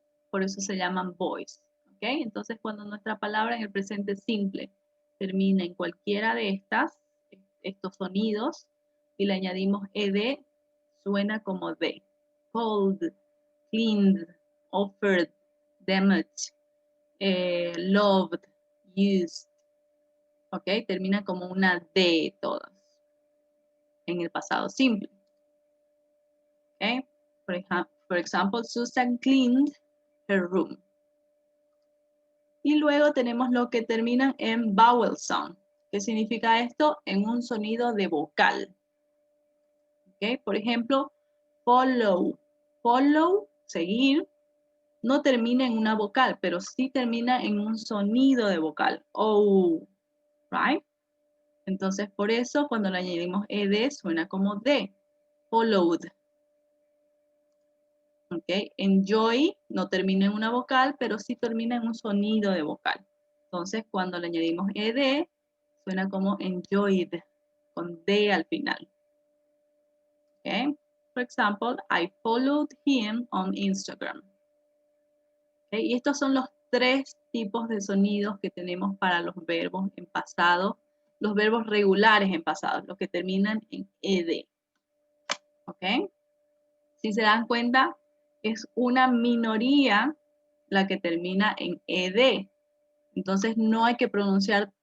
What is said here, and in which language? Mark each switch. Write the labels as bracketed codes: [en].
[es] Por eso se llaman voice, ¿ok? Entonces, cuando nuestra palabra en el presente simple termina en cualquiera de estos sonidos, y le añadimos ed, suena como D. [en] Cold, cleaned, offered, damaged, loved, used, ¿ok? [es] Termina como una D todas, en el pasado simple. ¿Ok? [en] For example, Susan cleaned her room. [es] Y luego tenemos lo que termina en vowel sound. ¿Qué significa esto? En un sonido de vocal. ¿Ok? Por ejemplo, follow. Follow, seguir, no termina en una vocal, pero sí termina en un sonido de vocal. [en] Oh, right? [es] Entonces, por eso, cuando le añadimos ed, suena como D. Followed. ¿Ok? Enjoy no termina en una vocal, pero sí termina en un sonido de vocal. Entonces, cuando le añadimos ed, suena como enjoyed, con D al final. ¿Ok? [en] For example, I followed him on Instagram. ¿Ok? [es] Y estos son los tres tipos de sonidos que tenemos para los verbos en pasado, los verbos regulares en pasado, los que terminan en ed. ¿Ok? Si se dan cuenta, es una minoría la que termina en ed. Entonces no hay que pronunciar